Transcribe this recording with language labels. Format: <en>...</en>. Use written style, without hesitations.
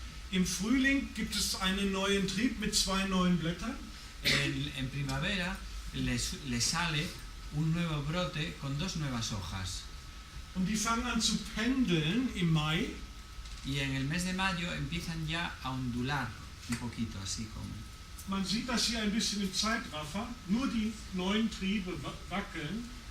<de>Im Frühling gibt es einen neuen Trieb mit 2 neuen Blättern.</de> <es>En primavera le sale un nuevo brote con 2 nuevas hojas.</es> <de>Und die fangen an zu pendeln im Mai.</de> <es>Y en el mes de mayo empiezan ya a ondular un poquito, así como.</es> <de>Man sieht das hier ein bisschen im Zeitraffer. Nur die neuen Triebe wackeln.</de>